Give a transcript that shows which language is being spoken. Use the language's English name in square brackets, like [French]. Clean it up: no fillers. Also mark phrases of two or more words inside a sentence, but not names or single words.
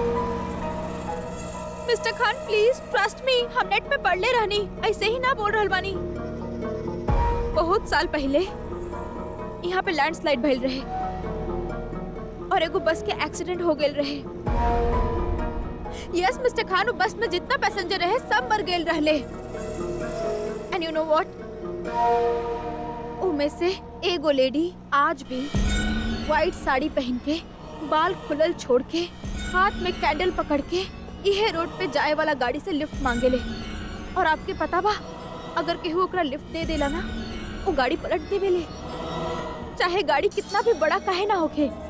[Bhojpuri] मिस्टर खान [English] please trust me, [Bhojpuri] हम नेट पे पढ़ ले रहनी, ऐसे ही ना बोल रहल बानी। बहुत साल पहले यहाँ पे लैंडस्लाइड भइल रहे और एगो बस के एक्सीडेंट हो गेल रहे। यस मिस्टर खान, वो बस में जितना पैसेंजर रहे सब मर गए रहले। [English] and you know what, [Bhojpuri] उनमें से एगो लेडी आज भी व्हाइट साड़ी पहन के, बाल खुलल छोड़ के, हाथ में कैंडल पकड़ के इहे रोड पे जाए वाला गाड़ी से लिफ्ट मांगेले। और आपके पता बा, अगर केहू ओकरा लिफ्ट दे देला ना, वो गाड़ी पलट देवेले, चाहे गाड़ी कितना भी बड़ा काहे ना होके।